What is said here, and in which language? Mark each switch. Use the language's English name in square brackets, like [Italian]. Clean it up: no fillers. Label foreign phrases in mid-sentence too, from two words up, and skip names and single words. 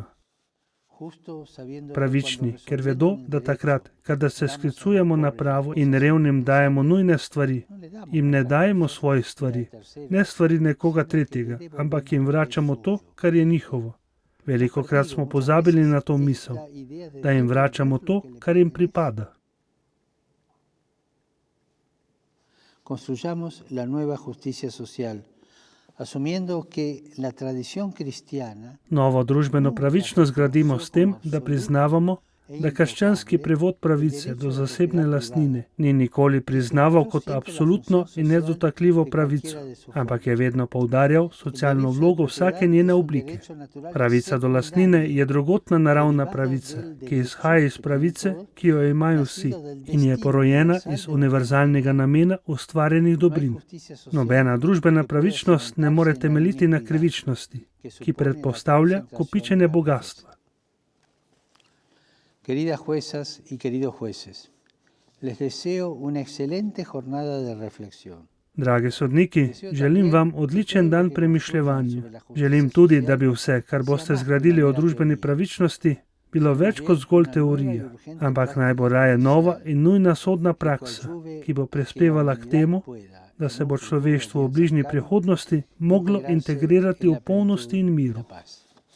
[Slovenian] Pravični, ker vedo, da takrat, kadar se sklicujemo na pravo in revnim dajemo nujne stvari, jim ne dajemo svojih stvari, ne stvari nekoga tretjega, ampak jim vračamo to, kar je njihovo. Velikokrat smo pozabili na to misel, da jim vračamo to, kar jim pripada. [Spanish] Construyamos la nueva justicia social. [Slovenian] Novo družbeno pravičnost gradimo s tem, da priznavamo, da krščanski prevod pravice do zasebne lastnine ni nikoli priznaval kot absolutno in nedotakljivo pravico, ampak je vedno poudarjal socialno vlogo vsake njene oblike. Pravica do lastnine je drugotna naravna pravica, ki izhaja iz pravice, ki jo imajo vsi in je porojena iz univerzalnega namena ustvarjenih dobrin. Nobena družbena pravičnost ne more temeljiti na krivičnosti, ki predpostavlja kopičenje bogastva. [Spanish] Queridas juezas y queridos jueces, les deseo una excelente jornada de reflexión. [Slovenian] Dragi sodniki, želim vam odličen dan premišljevanja. Želim tudi, da bi vse, kar boste zgradili o družbeni pravičnosti, bilo več kot zgolj teorija, ampak naj bo raje nova in nujna sodna praksa, ki bo prispevala k temu, da se bo človeštvo v bližnji prihodnosti moglo integrirati v polnosti in miru.